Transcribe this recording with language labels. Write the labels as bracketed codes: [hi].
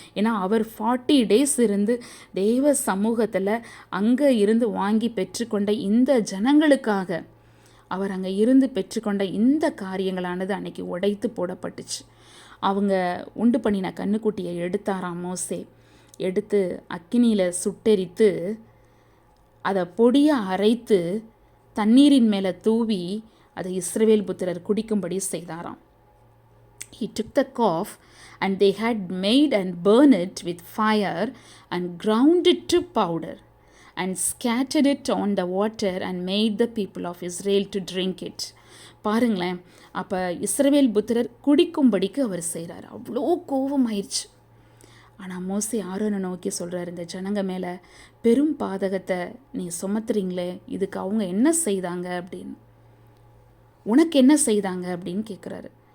[ta] ஏன்னா அவர் 40 days இருந்து தேவ சமூகத்தில் அங்கே இருந்து வாங்கி பெற்றுக்கொண்ட இந்த ஜனங்களுக்காக அவர் அங்கே இருந்து பெற்றுக்கொண்ட இந்த காரியங்களானது அன்னைக்கு உடைத்து போடப்பட்டுச்சு. அவங்க உண்டு பண்ணின கண்ணுக்குட்டியை எடுத்தாராம் மோசே. எடுத்து அக்கினியில் சுட்டெரித்து அதை பொடியாக அரைத்து தண்ணீரின் மேலே தூவி அதை இஸ்ரவேல் புத்திரர் குடிக்கும்படி செய்தாராம். [en] He took the calf and they had made and burned it with fire and ground it to powder and scattered it on the water and made the people of Israel to drink it. [ta] பாருங்களேன், அப்போ இஸ்ரவேல் புத்திரர் குடிக்கும்படிக்கு அவர் செய்கிறார். அவ்வளோ கோபம் ஆயிடுச்சு. ஆனால் மோசே ஆரோனை நோக்கி சொல்கிறார், இந்த ஜனங்க மேலே பெரும் பாதகத்தை நீ சுமத்துறீங்களே, இதுக்கு அவங்க என்ன செய்தாங்க அப்படின்னு, உனக்கு என்ன செய்தாங்க அப்படின்னு கேட்குறாரு.